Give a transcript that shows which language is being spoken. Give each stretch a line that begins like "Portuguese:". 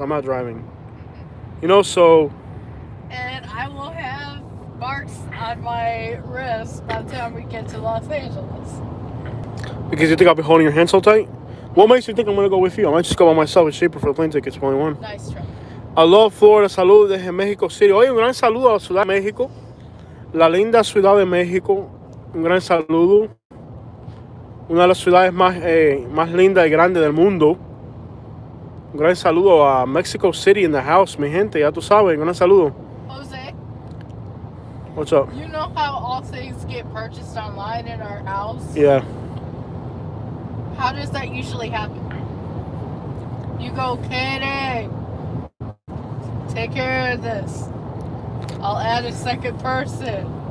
English: I'm not driving. You know, so. And I will have marks on my wrist by the time we get to Los Angeles. Because you think I'll be holding your hand so tight? What makes you think I'm going to go with you? I might just go by myself. It's cheaper for the plane tickets, only one. Nice try. Aloha, Florida.
Spanish: Saludos desde México City. Oye, un gran saludo a la Ciudad de México. La linda Ciudad de México. Un gran saludo. Una de las ciudades más lindas y grandes del mundo. Un gran saludo a Mexico City
English: in the house,
Spanish: mi gente. Ya tú sabes, un gran saludo.
English: Jose, What's up? you know how all things get purchased online in our house? Yeah. How does that usually happen? You go, Katie, take care of this. I'll add a second person.